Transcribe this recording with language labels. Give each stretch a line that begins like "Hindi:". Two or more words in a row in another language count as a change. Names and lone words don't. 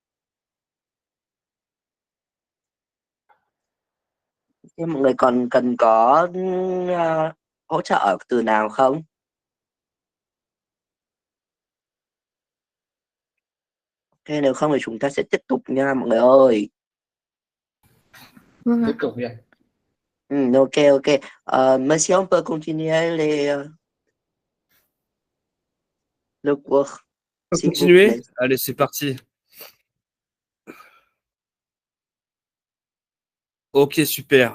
Vietnamese: Thế mọi người còn cần có hỗ trợ ở từ nào không? Ok, nếu không thì chúng ta sẽ tiếp tục nha mọi người ơi. Vâng Tiếp ạ. tục đi anh. Ok.
French: Monsieur, on peut continuer le cours, On va s'il vous continuer? plaît. Allez, c'est parti. Ok, super.